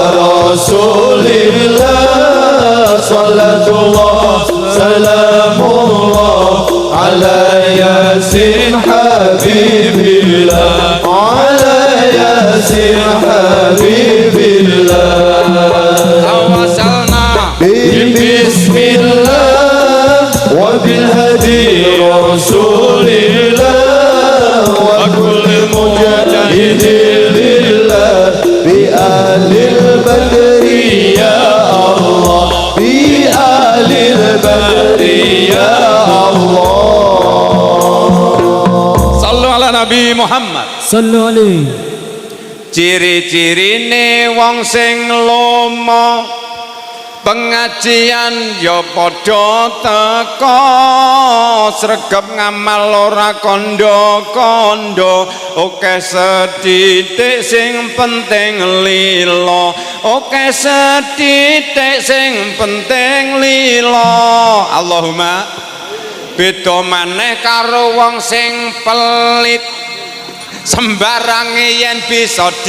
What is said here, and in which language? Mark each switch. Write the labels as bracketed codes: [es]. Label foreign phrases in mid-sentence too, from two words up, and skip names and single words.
[ar] رسول الله صلاة الله سلام الله على ياسين حبيب الله على ياسين حبيب الله توسلنا بسم الله وبالهادي رسول الله وكل مجاهد لله بأهل البدر يا الله بأهل البدر يا الله bi alil badri ya Allah. صلوا على النبي محمد. صلوا عليه. [jv] Ciri-cirine wong sing lomo pengajian ya padha teka sregep ngamal ora kandha-kandha oke sethithik sing penting lila oke sethithik sing penting lila Allahumma beda maneh karo wong sing pelit sembarange yen bisa